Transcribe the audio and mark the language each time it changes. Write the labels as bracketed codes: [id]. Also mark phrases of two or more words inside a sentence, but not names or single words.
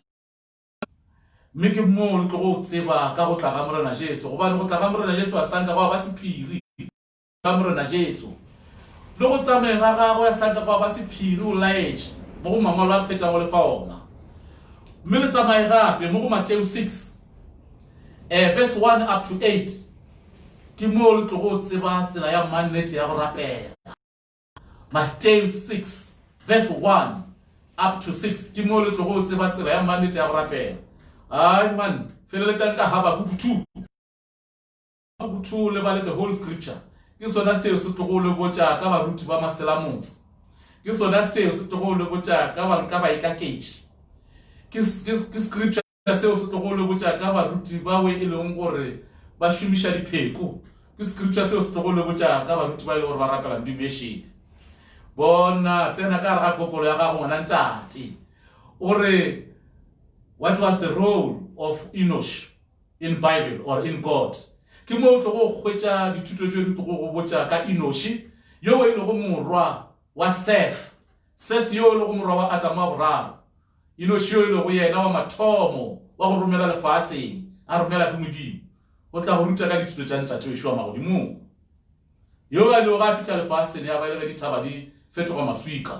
[nso] Mme ke mo le tlo go tseba ka go tla ga Morena Jesu gobane go tla ga Morena Jesu a sanka go ba sephiri ka Morena Jesu le go tsamaye ga gagwe ya sanka go ba sephiri o laetse mo go mangwalo a fetša go le fa ona. Mme le tsamaye gape mo go Matthew 6 [en] verse 1 up to 8. [nso] Ke mo le tlo go tseba tsela ya mannete ya go rapela. [en] Matthew 6 verse 1 up to 6. [nso] Ke mo le tlo go tseba tsela ya mannete ya go rapela. Ay man, feleletša nka Habakkuk 2. Habakkuk 2 le bale [en] the whole scripture. [nso] Ke sona seo se tlo go le botša ka baruti ba maselamotse. Ke sona seo se tlo go le botša ka ba ikaketše. Ke scripture seo se tlo go le botša ka baruti ba we e leng gore ba šomiša dipheko. Ke scripture seo se tlo go le botša ka baruti ba e le gore ba rapela Modimo ešedi. Bona tsena ka ga kopolo ya gago ngwana ntate. [en] Ore what was the role of Enosh in Bible or in God? [nso] Ke mo tlo go hwetša dithuto tšeo di tlo go botša ka Enosh yo e le go morwa wa Seth. Seth yo e le go morwa wa Adam wa boraro. Enosh yo e le go yena wa mathomo wa go romela lefaseng a romela ke Modimo. O tla go ruta ka dithuto tša ntate Yeshua magodimong. Yo a le go a fihla lefaseng ya ba ile ge dithaba di fetoga maswika.